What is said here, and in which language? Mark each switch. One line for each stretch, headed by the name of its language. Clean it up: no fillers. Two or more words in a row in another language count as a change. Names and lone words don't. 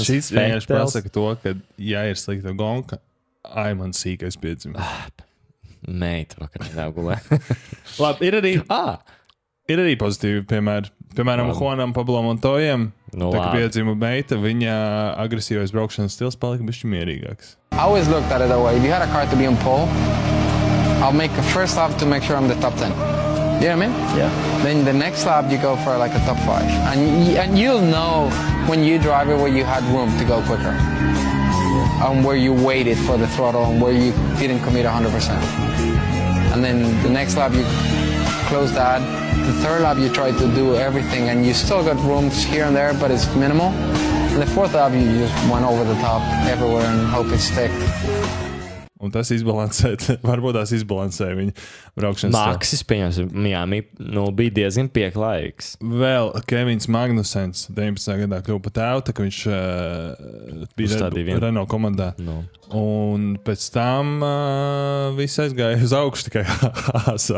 Latvian: šis vienkārši pasaka to, ka ja ir slikta gonka, man sīkais piedzimts. Meita vakar nedaugulē. Labi, ir arī pozitīvi piemēri. Piemēram, Juanam Pablo Montoyam, tā kā piedzima meita, viņa agresīvais braukšanas stils palika bišķi mierīgāks.
English: I always looked at it that way. If you had a car to be on pole, I'll make a first lap to make sure I'm the top 10. You know what I mean? Yeah. Then the next lap you go for like a top 5. And you'll know when you drive it where you had room to go quicker. And where you waited for the throttle and where you didn't commit 100%. And then the next lap you close that. The third lap you try to do everything and you still got rooms here and there, but it's minimal. And the fourth lap you just went over the top everywhere and hope it stick.
Latvian: Un tas varbūt tās izbalansē viņa braukšanas stili. Maksis, pieņemsim, Miami, bija diezgan pieklājīgs. Vēl Kevins Magnusens 19. gadā kļuva par tēvu, tā ka viņš bija Renault komandā. No. Un pēc tam viss aizgāja uz augšu tikai āsā.